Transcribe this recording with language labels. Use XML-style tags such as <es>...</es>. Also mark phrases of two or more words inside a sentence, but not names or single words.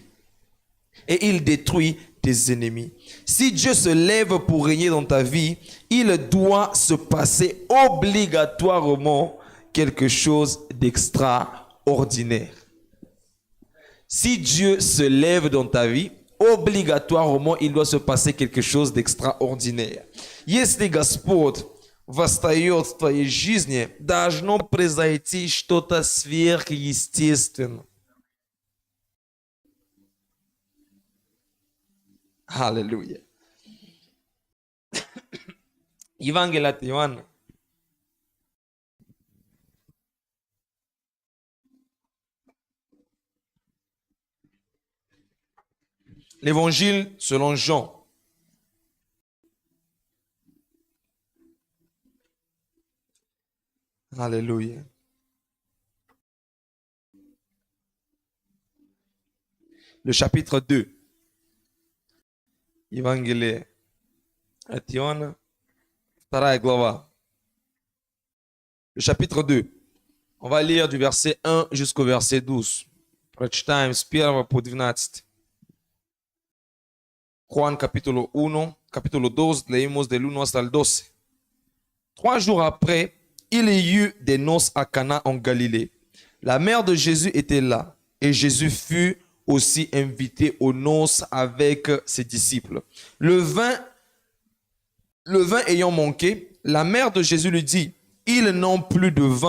<fr>Et il détruit tes ennemis. Si Dieu se lève pour régner dans ta vie, il doit se passer obligatoirement quelque chose d'extraordinaire. Si Dieu se lève dans ta vie, obligatoirement il doit se passer quelque chose d'extraordinaire.</fr> <ru>Если Господь восстает в твоей жизни, должно произойти что-то сверхъестественное. Аллилуйя. Евангелие от Иоанна.</ru> <fr>L'évangile selon Jean. Alléluia. Le chapitre 2.</fr> <ru>Евангелие от Иоанна, 2 глава.</ru> <fr>Le chapitre 2. On va lire du verset 1 jusqu'au verset 12.</fr> <ru>Прочитаем с 1 по 12.</ru> <es>Juan capítulo 1, capítulo 2, leímos del 1 hasta el 12.</es> <fr>3 jours après, il y eut des noces à Cana en Galilée. La mère de Jésus était là, et Jésus fut aussi invité aux noces avec ses disciples. Le vin ayant manqué, la mère de Jésus lui dit, « Ils n'ont plus de vin.</fr>